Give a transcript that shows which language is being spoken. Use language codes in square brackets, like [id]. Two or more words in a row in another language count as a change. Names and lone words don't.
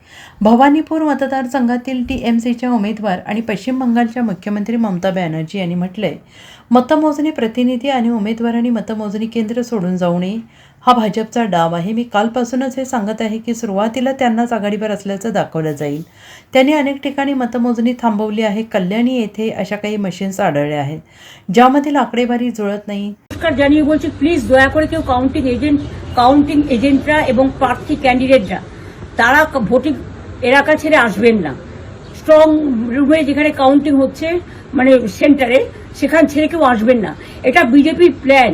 [mr] भवानीपूर मतदारसंघातील TMCच्या उमेदवार आणि पश्चिम बंगालच्या मुख्यमंत्री ममता बॅनर्जी यांनी म्हटलंय, मतमोजणी प्रतिनिधी आणि उमेदवारांनी मतमोजणी केंद्र सोडून जाऊ नये, हा भाजपचा डाव आहे. मी कालपासूनच हे सांगत आहे की सुरुवातीला त्यांनाच आघाडीवर असल्याचं दाखवलं जाईल. त्यांनी अनेक ठिकाणी मतमोजणी थांबवली आहे. कल्याणी येथे अशा काही मशीन्स आढळल्या आहेत ज्यामधील आकडेवारी जुळत नाही. [bn] জানিয়ে বলছি, প্লিজ দয়া করে কেউ [en] counting agents [bn] এবং প্রার্থী ক্যান্ডিডেটরা তারা ভোটিং এলাকা ছেড়ে আসবেন না। [en] strong room [bn] যেখানে কাউন্টিং হচ্ছে মানে সেন্টারে সেখান ছেড়ে কেউ আসবেন না। এটা বিজেপির প্ল্যান।